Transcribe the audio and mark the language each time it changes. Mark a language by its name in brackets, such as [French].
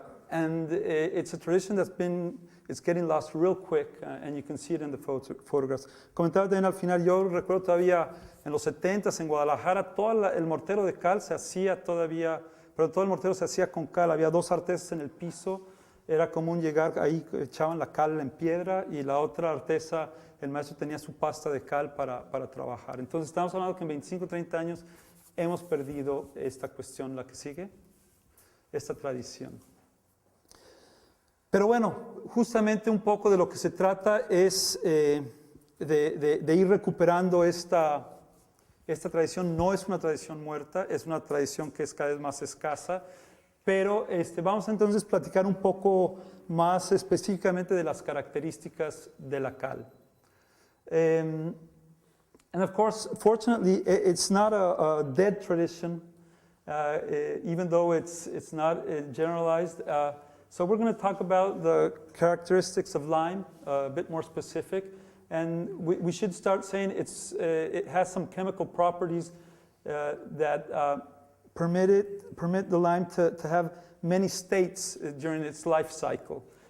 [English] And it's a tradition it's getting lost real quick, and you can see it in the photographs. [Spanish] Comentaba también al final, yo recuerdo todavía en los 70s en Guadalajara, todo el mortero de cal se hacía todavía, pero todo el mortero se hacía con cal. Había dos artesas en el piso, era común llegar ahí, echaban la cal en piedra, y la otra artesa, el maestro tenía su pasta de cal para trabajar. Entonces estamos hablando que en 25, 30 años hemos perdido esta cuestión. La que sigue, esta tradición. Pero bueno, justamente un poco de lo que se trata es de ir recuperando esta tradición. No es una tradición muerta, es una tradición que es cada vez más escasa, pero vamos entonces a platicar un poco más específicamente de las características de la cal. [English] And of course, fortunately, it's not a dead tradition, even though it's not generalized. So we're going to talk about the characteristics of lime, a bit more specific, And we should start saying it has some chemical properties that permit the lime to have many states during its life cycle.